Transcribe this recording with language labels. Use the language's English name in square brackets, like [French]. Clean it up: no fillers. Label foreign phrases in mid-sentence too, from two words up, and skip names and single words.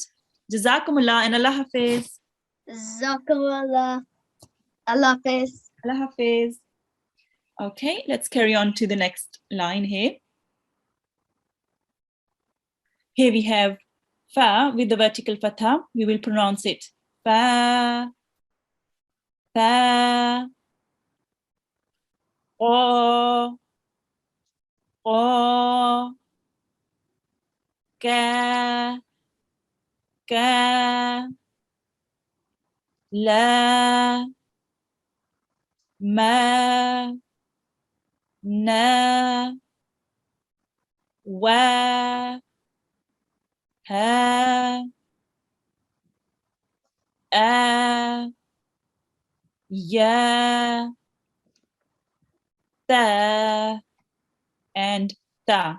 [Arabic] Jazakumullah and الله حافظ. جزاك الله. الله حافظ. الله حافظ. [English] Okay, let's carry on to the next line here. Here we have fa with the vertical fatha. We will pronounce it fa, fa, o, o, ka, ka, la, ma, na, wa, ha, a, ya, ta, and ta.